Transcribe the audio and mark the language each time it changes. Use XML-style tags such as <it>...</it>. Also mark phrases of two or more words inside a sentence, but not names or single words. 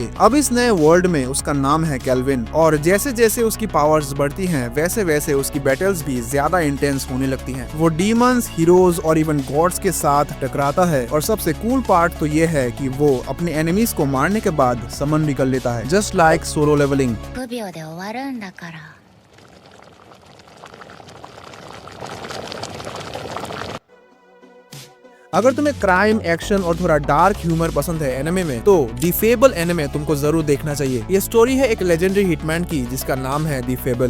<hi>अब इस नए वर्ल्ड में उसका नाम है केल्विन, और जैसे जैसे उसकी पावर्स बढ़ती हैं वैसे वैसे उसकी बैटल्स भी ज्यादा इंटेंस होने लगती हैं। वो डीमंस, हीरोज और</hi> <en>even gods</en> <hi>के साथ टकराता है, और सबसे</hi> <en>cool part</en> <hi>तो ये है कि वो अपने एनिमीज को मारने के बाद समन भी कर लेता है,</hi> <en>just like Solo Leveling.</en> <ja>5 秒で終わるんだから。</ja> <hi>अगर तुम्हें क्राइम, एक्शन और थोड़ा</hi> <en>dark humor</en> <hi>पसंद है एनिमे में, तो दी फेबल एनिमे तुमको जरूर देखना चाहिए। ये स्टोरी है एक</hi> <en>legendary hitman</en> <hi>की जिसका नाम है दी फेबल।</hi>